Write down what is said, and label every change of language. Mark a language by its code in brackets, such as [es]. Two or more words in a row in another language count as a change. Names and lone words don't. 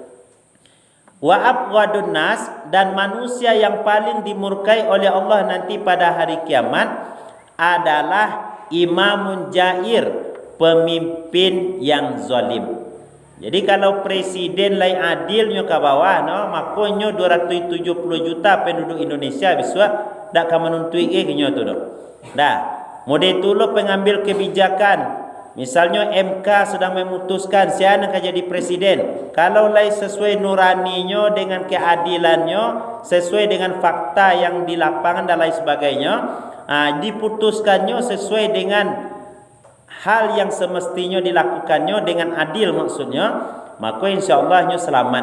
[ar] وأبغض الناس, [id] dan manusia yang paling dimurkai oleh Allah nanti pada hari kiamat adalah [ar] إمام جائر, [id] pemimpin yang zalim. Jadi kalau presiden lain adilnya ke bawah, makanya 270 juta penduduk Indonesia bisa dak ka menuntui kenyo tu dah. [min] Dah, mode tulo pengambil kebijakan. [id] Misalnya MK sudah memutuskan siapa nak jadi presiden. Kalau lain sesuai nuraninya dengan keadilannya, sesuai dengan fakta yang di lapangan dan lain sebagainya, diputuskannya sesuai dengan hal yang semestinya dilakukannya dengan adil maksudnya, maka insya-Allah selamat.